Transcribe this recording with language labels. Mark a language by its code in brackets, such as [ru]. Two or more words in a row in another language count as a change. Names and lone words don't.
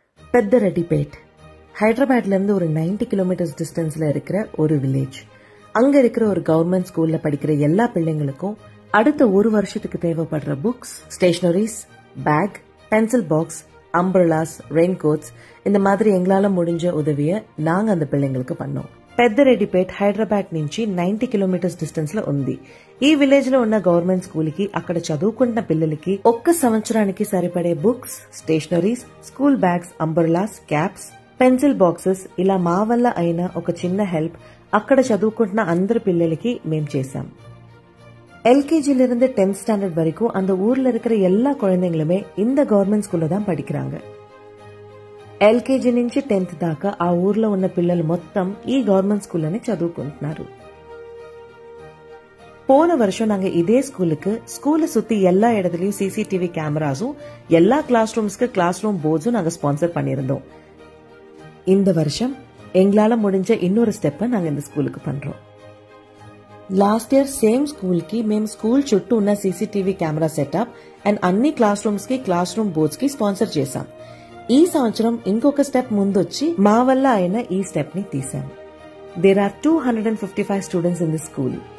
[ta] பெத்தரெட்டிப்பேட் ஹைதராபாத்ல இருந்து ஒரு 90 [en] kilometers distance [ta] இருக்கிற ஒரு வில்லேஜ். அங்க இருக்கிற ஒரு [en] government school [ta] படிக்கிற எல்லா பிள்ளைங்களுக்கும் அடுத்த ஒரு வருஷத்துக்கு தேவைப்படுற [en] books, stationeries, bag, pencil box, umbrellas, raincoats [ta] இந்த மாதிரி எங்களால முடிஞ்ச உதவிய நாங்க அந்த పిల్లங்களுக்கு பண்ணோம். [te] పెద్దరెడ్డిపేట్ హైదరాబాద్ నుంచి 90 [en] kilometers distance [te] లో ఉంది. ఈ విలేజ్ లో ఉన్న [en] government school [te] కి అక్కడ చదువుకుంటున్న పిల్లలకి ఒక్క సంవత్సరానికి సరిపడే [en] books, stationeries, school bags, umbrellas, caps, pencil boxes [te] ఇలా మా వల్ల అయిన ఒక చిన్న హెల్ప్ అక్కడ చదువుకుంటున్న అందరి పిల్లలకి మేం చేశాం. [ta] எல்கேஜில இருந்து 10th ஸ்டாண்டர்ட் வரைக்கும் அந்த ஊர்ல இருக்கிற எல்லா குழந்தைங்களுமே இந்த [en] government school [ta] தான் படிக்கிறாங்க. [te] ఎల్కేజీ నుంచి 10th దాకా ఆ ఊర్లో ఉన్న పిల్లలు మొత్తం ఈ [en] government school [te] చదువుకుంటున్నారు. [ta] போன வருஷம் நாங்க இதே ஸ்கூலை சுத்தி எல்லா இடத்துலயும் [en] CCTV cameras [ta] எல்லா [en] class rooms class room boards [ta] நாங்க ஸ்பான்சர் பண்ணிருந்தோம். இந்த வருஷம் எங்களால முடிஞ்ச இன்னொரு ஸ்டெப்பை நாங்க இந்த ஸ்கூலுக்கு பண்றோம். [en] last year same school [te] కి మేము స్కూల్ చుట్టూ ఉన్న [en] CCTV camera setup and [te] అన్ని [en] class rooms [te] కి [en] class room boards [te] కి స్పాన్సర్ చేశాం. ఈ సంవత్సరం ఇంకొక స్టెప్ ముందొచ్చి మా వల్ల అయిన ఈ స్టెప్ ని తీసాం. [en] there are 255 students in the school.